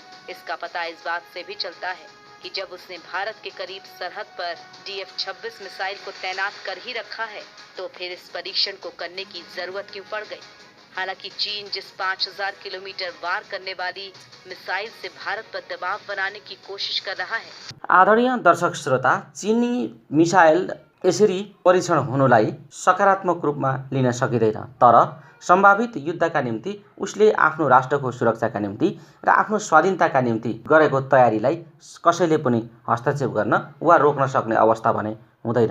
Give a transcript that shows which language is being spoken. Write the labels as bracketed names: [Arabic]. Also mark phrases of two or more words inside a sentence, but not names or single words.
[Hindi] इसका पता इस बात से भी चलता है कि जब उसने भारत के करीब सरहद पर DF-26 मिसाइल को तैनात कर ही रखा है, तो फिर इस परीक्षण को करने की जरूरत क्यों पड़ गई। हालांकि चीन जिस 5000 किलोमीटर वार करने वाली मिसाइल से भारत पर दबाव बनाने की कोशिश कर रहा है। [Nepali] आदरणीय दर्शक श्रोता, चीनी मिसाइल यसरी परीक्षण हुनुलाई सकारात्मक रूपमा लिन सकिँदैन, तर सम्भावित युद्धका निम्ति उसले आफ्नो राष्ट्रको सुरक्षाका निम्ति र आफ्नो स्वाधीनताका निम्ति गरेको तयारीलाई कसैले पनि हस्तक्षेप गर्न वा रोक्न सक्ने अवस्था भने हुँदैन।